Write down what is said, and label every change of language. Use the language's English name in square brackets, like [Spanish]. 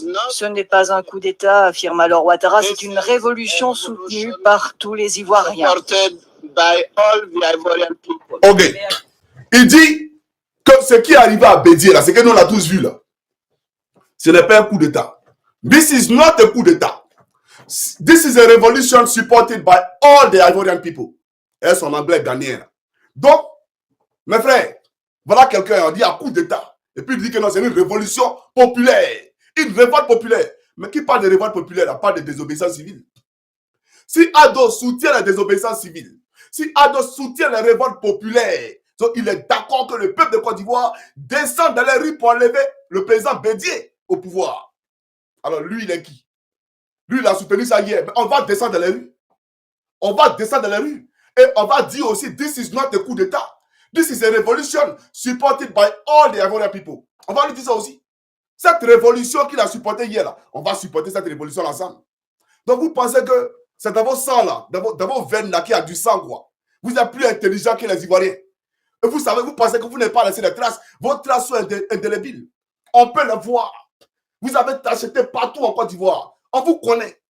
[French] Ce n'est pas un coup d'État, affirme alors Ouattara, c'est une révolution soutenue par tous les Ivoiriens. Ok. Il dit que ce qui est arrivé à Bédié, là, c'est que nous l'avons tous vu, là. Ce n'est pas un coup d'État. [English] This is not a coup d'État. This is a revolution supported by all the Ivorian people. [French] Et son anglais ghanéen. Donc, mes frères, voilà quelqu'un, on dit un coup d'État. Et puis il dit que non, c'est une révolution populaire. Une révolte populaire. Mais qui parle de révolte populaire, il parle de désobéissance civile. Si Ado soutient la désobéissance civile, si Ado soutient la révolte populaire, donc il est d'accord que le peuple de Côte d'Ivoire descende dans les rues pour enlever le président Bédié au pouvoir. Alors lui, il est qui? Lui, il a soutenu ça hier. Mais on va descendre dans les rues. On va descendre dans les rues. Et on va dire aussi, [English] this is not a coup d'État. This is a revolution supported by all the Ivorian people. [French] On va lui dire ça aussi. Cette révolution qu'il a supportée hier, là, on va supporter cette révolution ensemble. Donc vous pensez que c'est dans vos sangs, là, dans vos veines, là, qu'il y a du sang, quoi. Vous êtes plus intelligent que les Ivoiriens. Et vous savez, vous pensez que vous n'avez pas laissé des traces. Vos traces sont indélébiles. On peut le voir. Vous avez acheté partout en Côte d'Ivoire. On vous connaît.